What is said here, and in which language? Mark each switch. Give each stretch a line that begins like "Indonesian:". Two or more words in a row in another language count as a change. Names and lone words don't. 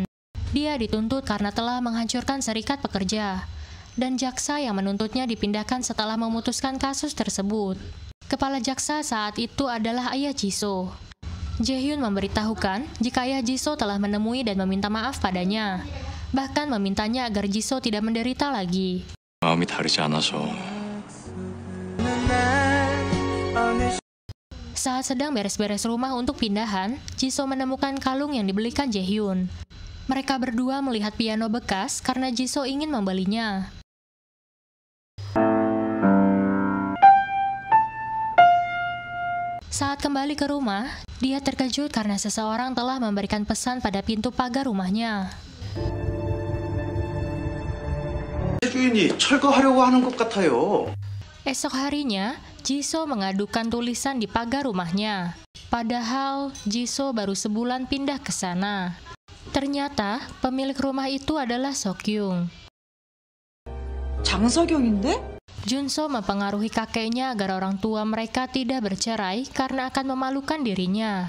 Indonesian: Dia dituntut karena telah menghancurkan serikat pekerja, dan jaksa yang menuntutnya dipindahkan setelah memutuskan kasus tersebut. Kepala jaksa saat itu adalah ayah Jisoo. Jaehyun memberitahukan jika ayah Jisoo telah menemui dan meminta maaf padanya. Bahkan memintanya agar Jisoo tidak menderita lagi.
Korean: 마음이 다르지 않아서.
Indonesian: Saat sedang beres-beres rumah untuk pindahan, Jisoo menemukan kalung yang dibelikan Jaehyun. Mereka berdua melihat piano bekas karena Jisoo ingin membelinya. Saat kembali ke rumah, dia terkejut karena seseorang telah memberikan pesan pada pintu pagar rumahnya.
Korean: 주인이 철거하려고 하는 것 같아요.
Indonesian: Esok harinya, Jisoo mengadukan tulisan di pagar rumahnya. Padahal, Jisoo baru sebulan pindah ke sana. Ternyata, pemilik rumah itu adalah Seok-kyung.
Korean: 장석영인데?
Indonesian: Junso mempengaruhi kakeknya agar orang tua mereka tidak bercerai karena akan memalukan dirinya.